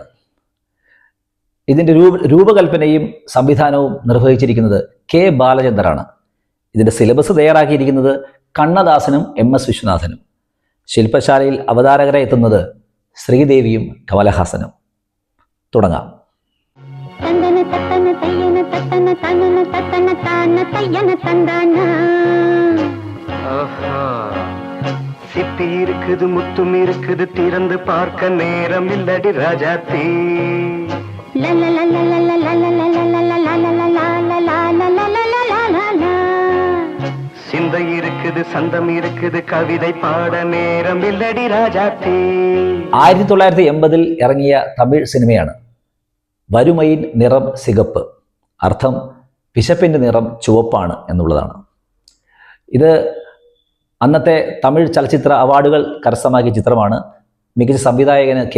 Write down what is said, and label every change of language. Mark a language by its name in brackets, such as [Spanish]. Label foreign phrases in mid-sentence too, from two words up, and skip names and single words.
[Malayalam] ഇതിൻ്റെ രൂപകൽപ്പനയും സംവിധാനവും നിർവഹിച്ചിരിക്കുന്നത് K. ബാലചന്ദറാണ്. ഇതിൻ്റെ സിലബസ് തയ്യാറാക്കിയിരിക്കുന്നത് കണ്ണദാസനും MS വിശ്വനാഥനും. ശില്പശാലയിൽ അവതാരകരായി എത്തുന്നത് ശ്രീദേവിയും കമലഹാസനും. തുടങ്ങാം. [Tamil] சிப்பி இருக்குது, முத்தும் இருக்குது, திறந்து பார்க்க நேரம் இல்லடி ராஜாத்தி. சிந்தை இருக்குது, சந்தம் இருக்குது, கவிதை பாட நேரம் இல்லடி ராஜாத்தி. [Malayalam] 1980-ൽ ഇറങ്ങിയ തമിഴ് സിനിമയാണ് വരുമയിൻ നിറം സികപ്പ്. അർത്ഥം വിശപ്പിൻ്റെ നിറം ചുവപ്പാണ് എന്നുള്ളതാണ്. ഇത് അന്നത്തെ തമിഴ് ചലച്ചിത്ര അവാർഡുകൾ കരസ്ഥമാക്കിയ ചിത്രമാണ്. മികച്ച സംവിധായകന് K.